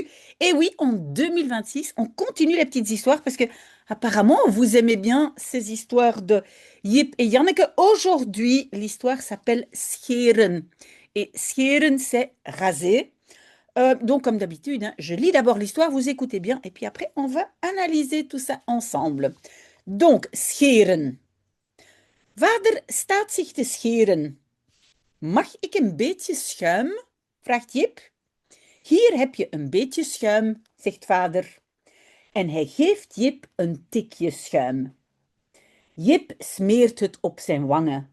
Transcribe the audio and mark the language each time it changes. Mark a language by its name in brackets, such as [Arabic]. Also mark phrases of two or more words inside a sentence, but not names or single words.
[French] Et oui, en 2026, on continue les petites histoires parce que apparemment vous aimez bien ces histoires de Jip et Janneke. Aujourd'hui, l'histoire s'appelle Scheren. Et Scheren, c'est raser. Donc comme d'habitude, hein, je lis d'abord l'histoire, vous écoutez bien, et puis après on va analyser tout ça ensemble. Donc, scheren. [Dutch] Vader staat zich te scheren. Mag ik een beetje schuim? Vraagt Jip. Hier heb je een beetje schuim, zegt vader. En hij geeft Jip een tikje schuim. Jip smeert het op zijn wangen.